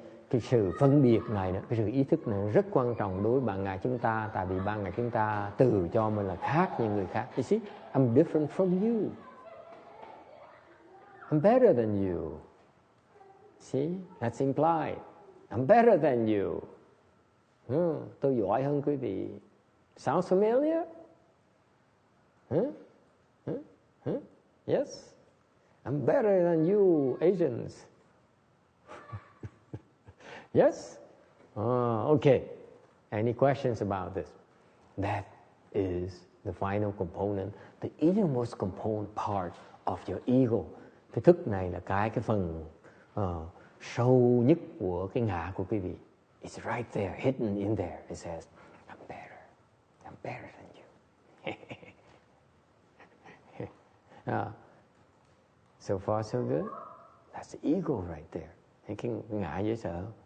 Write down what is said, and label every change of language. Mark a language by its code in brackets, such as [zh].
[vi] Cái sự phân biệt này, cái sự ý thức này rất quan trọng đối với bạn ngài chúng ta, tại vì bạn ngài chúng ta tự cho mình là khác những người khác. [en] You see, I'm different from you. I'm better than you. See, that's implied. I'm better than you. [vi] Tôi giỏi hơn quý vị. [en] Sounds familiar? Yes, I'm better than you, Asians. Yes? Okay. Any questions about this? That is the final component, the innermost component part of your ego. [vi] Cái thức này là cái phần sâu nhất của cái ngã của quý vị. [en] It's right there, hidden in there. It says, I'm better than you. So far so good. That's the ego right there. [vi] Thấy cái ngã dễ sợ.